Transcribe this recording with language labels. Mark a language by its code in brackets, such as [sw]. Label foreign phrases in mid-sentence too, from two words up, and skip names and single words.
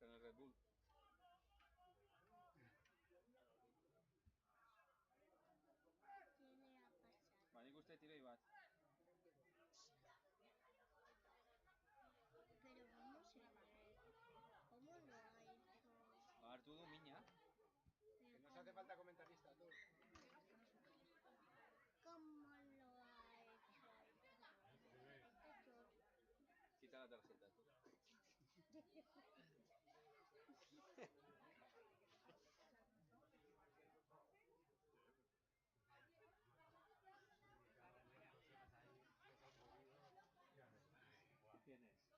[es] Red Bull. ¿Qué le ha pasado? [eu] Ba, nik uste tiroi bat. [es] Pero ¿cómo se ve? ¿Cómo lo ha hecho? [eu] Hartu du mina. [es] Que nos hace falta comentarista, tú. ¿Cómo lo ha hecho? Quita la tarjeta, tú. ¿Qué tienes?